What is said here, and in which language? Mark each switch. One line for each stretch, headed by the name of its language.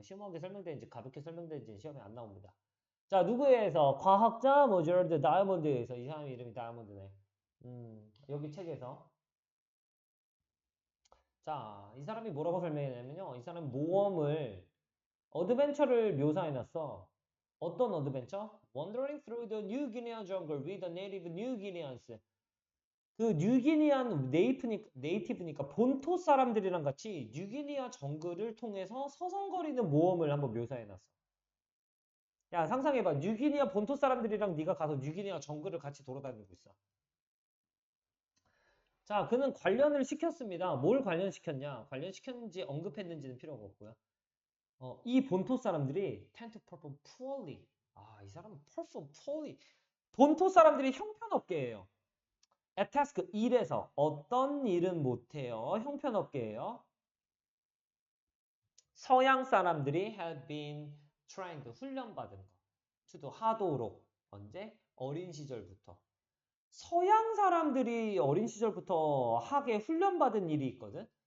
Korean: 심오하게 설명되는지 가볍게 설명되는지 시험에 안 나옵니다. 자, 누구에 의해서? 과학자 뭐 제럴드 다이아몬드에 의해서. 이 사람 이름이 다이아몬드네. 여기 책에서. 자, 이 사람이 뭐라고 설명했냐면요. 이 사람이 모험을 어드벤처를 묘사해놨어. 어떤 어드벤처?
English: Wandering through the New Guinea jungle with the native New Guineans.
Korean: 그 뉴기니안 네이티브니까 본토 사람들이랑 같이 뉴기니아 정글을 통해서 서성거리는 모험을 한번 묘사해놨어. 야, 상상해봐. 뉴기니아 본토 사람들이랑 네가 가서 뉴기니아 정글을 같이 돌아다니고 있어. 자, 그는 관련을 시켰습니다. 뭘 관련시켰냐? 관련시켰는지 언급했는지는 필요가 없고요. 이 본토 사람들이
English: tend to perform poorly.
Korean: 이 사람은
English: perform poorly.
Korean: 본토 사람들이 형편없게 해요. at task 일에서 어떤 일은 못해요. 형편없게예요. 서양 사람들이
English: have been trained
Korean: 훈련받은 거. to do 하도록 언제? 어린 시절부터. 서양 사람들이 어린 시절부터 하게 훈련받은 일이 있거든.